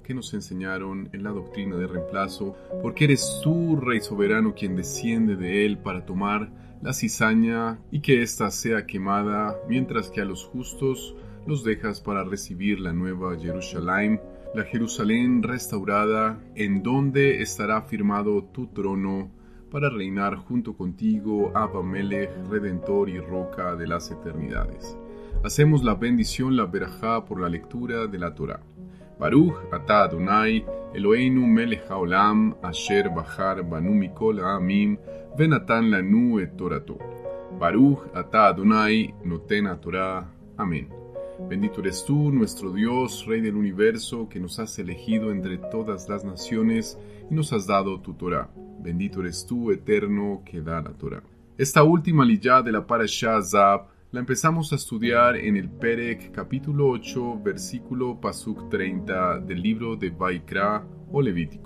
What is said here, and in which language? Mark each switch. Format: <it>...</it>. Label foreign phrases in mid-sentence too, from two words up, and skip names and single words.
<es>que nos enseñaron en la doctrina de reemplazo, porque eres tú, Rey soberano, quien desciende de él para tomar la cizaña y que ésta sea quemada, mientras que a los justos los dejas para recibir la nueva Jerusalén, la Jerusalén restaurada, en donde estará firmado tu trono para reinar junto contigo,</es> <he>אבא מלך,</he> <es>Redentor y Roca de las eternidades. Hacemos la bendición, la berajá, por la lectura de la Torá.</es> <he>ברוך אתה אדני אלהינו מלך העולם אשר בחר בנו מכל העמים ונתן לנו את תורתו. ברוך אתה אדני נותן התורה.</he> <es>Amén. Bendito eres tú, nuestro Dios, Rey del universo, que nos has elegido entre todas las naciones y nos has dado tu Torá. Bendito eres tú, eterno, que da la Torá. Esta última aliyah de la Parashá Zab la empezamos a estudiar en el Perek capítulo 8, versículo Pasuk 30 del libro de Vaikra o Levítico.</es>